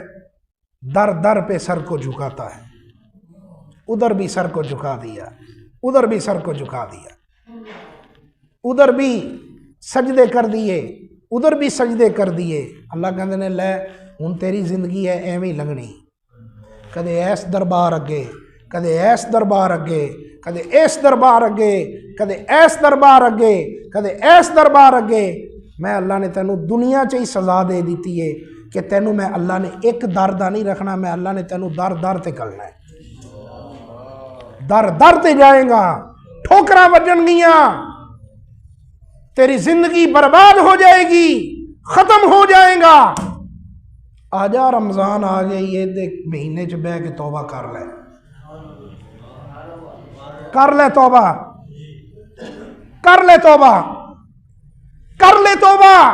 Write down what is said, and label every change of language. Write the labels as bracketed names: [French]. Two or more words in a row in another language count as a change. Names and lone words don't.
[Urdu] در در پہ سر کو جھکاتا ہے، ادھر بھی سر کو جھکا دیا، ادھر بھی سر کو جھکا دیا، ادھر بھی سجدے کر دیے، ادھر بھی سجدے کر دیے. [Punjabi] اللہ کہندے نے لے ہن تیری زندگی ہے ایویں لنگنی، کدے ایس دربار اگے، کدے ایس دربار اگے، کدے ایس دربار اگے، کدے ایس دربار اگے، کدے ایس دربار اگے. میں اللہ نے تینوں دنیا چ ہی سزا دے دیتی ہے کہ تینوں میں اللہ نے ایک در دا نہیں رکھنا، میں اللہ نے تینوں در در تے کرنا ہے، در در تے جائیں گا، ٹھوکراں وجن گیاں، تیری زندگی برباد ہو جائے گی، ختم ہو جائے گا. آجا رمضان آ گئی یہ دیکھ مہینے چ بہ کے توبہ کر لے، کر لے توبہ، کر لے توبہ، کر لے توبہ.